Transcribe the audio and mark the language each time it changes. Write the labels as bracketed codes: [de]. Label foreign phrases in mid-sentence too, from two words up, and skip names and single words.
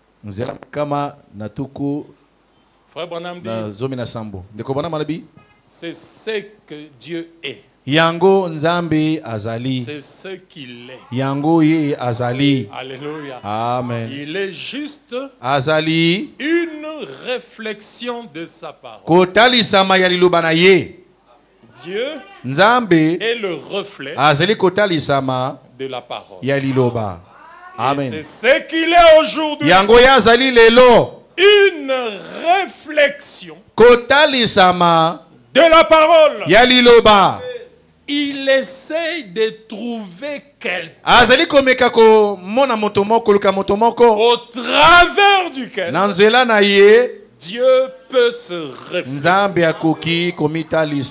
[fr] Frère Branham dit, c'est ce que Dieu est. [ln] Yango nzambe azali. [fr] C'est ce qu'il est. [ln] Yango ye azali. [fr] Alléluia. Amen. Il est juste [ln] azali [fr] une réflexion de sa parole. [ln] Kotalisama ya liloba na ye. [fr] Dieu [ln] nzambe [fr] est le reflet [ln] azali kotalisama [fr] de la parole. [ln] Ya liloba. Amen. [fr] C'est ce qu'il est aujourd'hui. [ln] Yango ya azali lelo. [fr] Une réflexion [ln] kotalisama [fr] de la parole. [ln] Ya liloba. [fr] Il essaye de trouver quelqu'un. Au travers duquel Dieu peut se refléter.